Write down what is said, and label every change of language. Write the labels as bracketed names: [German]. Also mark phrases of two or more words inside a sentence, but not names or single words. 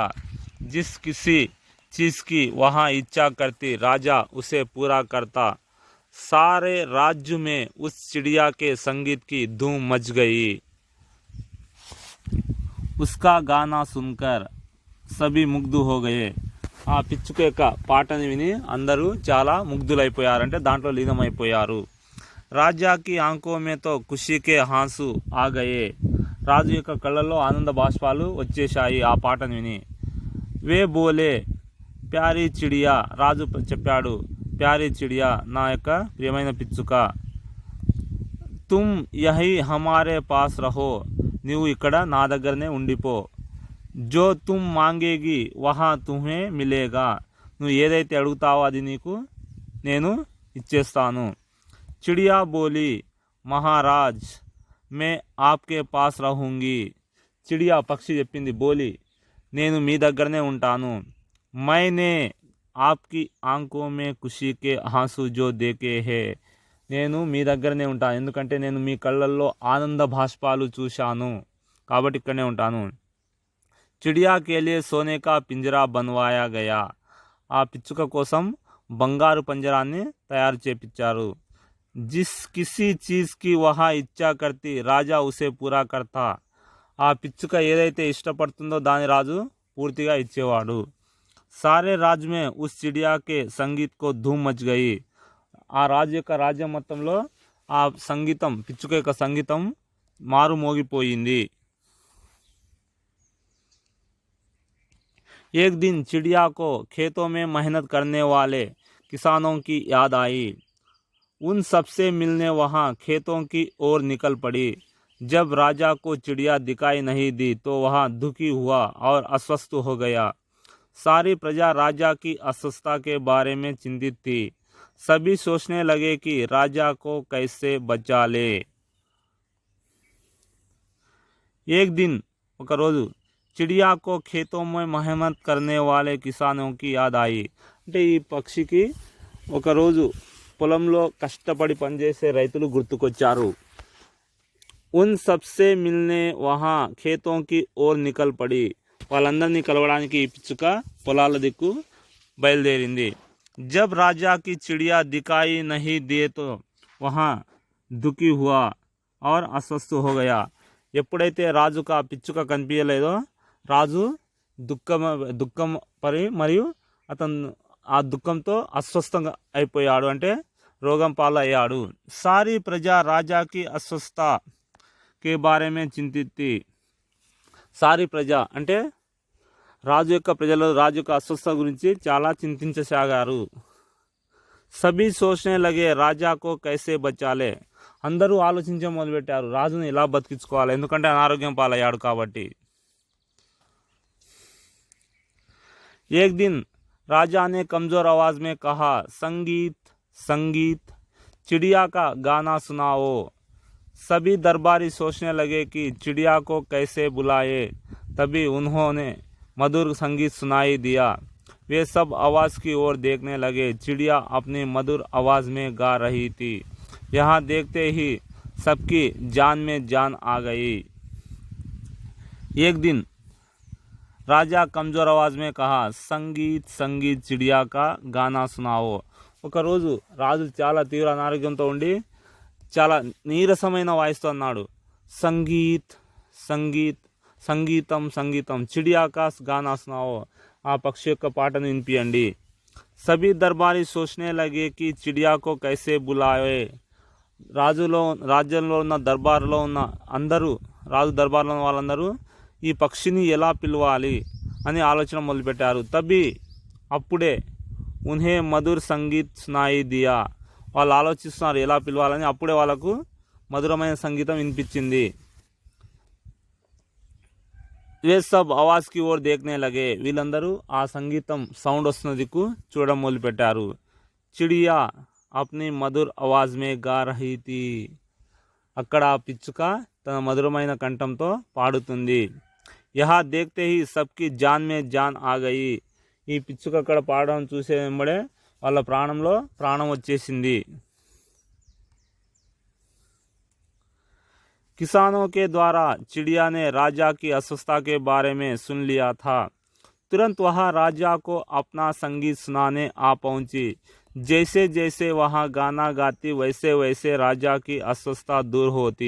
[Hindi] जिस किसी चीज़ की वहाँ इच्छा करती, राजा उसे पूरा करता. सारे राज्य में उस चिड़िया के संगीत की धूम मच गई. उसका गाना सुनकर सभी मुग्ध हो गए. [Telugu] ఆ పిచ్చుక యొక్క పాటని విని అందరూ చాలా ముగ్ధులైపోయారంటే దాంట్లో లీనమైపోయారు. [Hindi] राजा की आंखों में तो खुशी के आंसू आ गए. [Telugu] రాజు యొక్క కళ్ళల్లో ఆనంద బాష్పాలు వచ్చేశాయి ఆ పాటను విని. [Hindi] वे बोले, प्यारी चिड़िया, [Telugu] రాజు చెప్పాడు, [Hindi] प्यारी चिड़िया, [Telugu] నా యొక్క ప్రియమైన పిచ్చుక, [Hindi] तुम यहीं हमारे पास रहो, [Telugu] నీవు ఇక్కడ నా దగ్గరనే ఉండిపో. [Hindi] जो तुम मांगेगी वह तुम्हें मिलेगा, [Telugu] నువ్వు ఏదైతే అడుగుతావో అది నీకు నేను ఇచ్చేస్తాను. [Hindi] चिड़िया बोली, महाराज, मैं आपके पास रहूंगी. [Telugu] చిడియా పక్షి చెప్పింది, బోలి, నేను మీ దగ్గరనే ఉంటాను. [Hindi] मैंने आपकी आंखों में खुशी के आंसू जो देखे हैं, [Telugu] నేను మీ దగ్గరనే ఉంటాను ఎందుకంటే నేను మీ కళ్ళల్లో ఆనంద భాష్పాలు చూశాను కాబట్టి ఇక్కడనే ఉంటాను. [Hindi] चिड़िया के लिए सोने का पिंजरा बनवाया गया, [Telugu] ఆ పిచ్చుక కోసం బంగారు పంజరాన్ని తయారు చేపించారు. [Hindi] जिस किसी चीज़ की वह इच्छा करती, राजा उसे पूरा करता, [Telugu] ఆ పిచ్చుక ఏదైతే ఇష్టపడుతుందో దాని రాజు పూర్తిగా ఇచ్చేవాడు. [Hindi] सारे राज में उस चिड़िया के संगीत की धूम मच गई, [Telugu] ఆ రాజు యొక్క రాజ్యం మొత్తంలో ఆ సంగీతం, పిచ్చుక యొక్క సంగీతం మారు మోగిపోయింది. [Hindi] एक दिन चिड़िया को खेतों में मेहनत करने वाले किसानों की याद आई. उन सबसे मिलने वहाँ खेतों की ओर निकल पड़ी. जब राजा को चिड़िया दिखाई नहीं दी तो वह दुखी हुआ और अस्वस्थ हो गया. सारी प्रजा राजा की अस्वस्थता के बारे में चिंतित थी. सभी सोचने लगे कि राजा को कैसे बचा ले. एक दिन [Telugu] ఒక రోజు [Hindi] चिड़िया को खेतों में मेहनत करने वाले किसानों की याद आई, [Telugu] అంటే ఈ పక్షికి ఒకరోజు పొలంలో కష్టపడి పనిచేసే రైతులు గుర్తుకొచ్చారు. [Hindi] उन सबसे मिलने वह खेतों की ओर निकल पड़ी, [Telugu] వాళ్ళందరినీ కలవడానికి ఈ పిచ్చుక పొలాల దిక్కు బయలుదేరింది. [Hindi] जब राजा को चिड़िया दिखाई नहीं दी तो वह दुखी हुआ और अस्वस्थ हो गया, [Telugu] ఎప్పుడైతే రాజుకు ఆ పిచ్చుక కనిపించలేదో రాజు దుఃఖం పరి మరియు అతను ఆ దుఃఖంతో అస్వస్థంగా అయిపోయాడు, అంటే రోగం పాలయ్యాడు. [Hindi] सारी प्रजा राजा की अस्वस्थ के बारे में चिंतित थी, सारी प्रजा [Telugu] అంటే రాజు యొక్క ప్రజలు రాజు యొక్క అస్వస్థ గురించి చాలా చింతించసాగారు. [Hindi] सभी सोचने लगे राजा को कैसे बचा ले, [Telugu] అందరూ ఆలోచించడం మొదలుపెట్టారు రాజును ఎలా బతికించుకోవాలి, ఎందుకంటే అనారోగ్యం పాలయ్యాడు కాబట్టి. [Hindi] एक दिन राजा ने कमज़ोर आवाज़ में कहा, संगीत संगीत, चिड़िया का गाना सुनाओ. सभी दरबारी सोचने लगे कि चिड़िया को कैसे बुलाए. तभी उन्होंने मधुर संगीत सुनाई दिया. वे सब आवाज़ की ओर देखने लगे. चिड़िया अपनी मधुर आवाज़ में गा रही थी. यहाँ देखते ही सबकी जान में जान आ गई. एक दिन राजा कमज़ोर आवाज़ में कहा, संगीत संगीत, चिड़िया का गाना सुनाओ. [Telugu] ఒకరోజు రాజు చాలా తీవ్ర అనారోగ్యంతో ఉండి చాలా నీరసమైన వాయిస్తో అన్నాడు, [Hindi] संगीत संगीत, [Telugu] సంగీతం సంగీతం, [Hindi] चिड़िया का गाना सुनाओ, [Telugu] ఆ పక్షి యొక్క పాటను వినిపియండి. [Hindi] सभी दरबारी सोचने लगे कि चिड़िया को कैसे बुलाए, [Telugu] రాజ్యంలో ఉన్న దర్బార్లో ఉన్న అందరూ, రాజు దర్బార్లో ఉన్న వాళ్ళందరూ ఈ పక్షిని ఎలా పిలవాలి అని ఆలోచన మొదలుపెట్టారు. [Hindi] तबी అప్పుడే उन्हें मधुर संगीत सुनाई दिया, [Telugu] వాళ్ళు ఆలోచిస్తున్నారు ఎలా పిలవాలని. అప్పుడే వాళ్ళకు మధురమైన సంగీతం వినిపించింది. [Hindi] वे सब आवाज़ की ओर देखने लगे, [Telugu] వీళ్ళందరూ ఆ సంగీతం సౌండ్ వస్తున్న దిక్కు చూడడం మొదలుపెట్టారు. [Hindi] चिड़िया अपनी मधुर आवाज़ में गा रही थी, [Telugu] అక్కడ ఆ పిచ్చుక తన మధురమైన కంఠంతో పాడుతుంది. [Hindi] यहां देखते ही सबकी जान में जान आ गई, [Telugu] ఈ పిచ్చుక అక్కడ పాడడం చూసే వెంబడే వాళ్ళ ప్రాణంలో ప్రాణం వచ్చేసింది. [Hindi] किसानों के द्वारा चिड़िया ने राजा की अस्वस्थता के बारे में सुन लिया था. तुरंत वह राजा को अपना संगीत सुनाने आ पहुंची. जैसे जैसे वह गाना गाती वैसे वैसे राजा की अस्वस्थता दूर होती.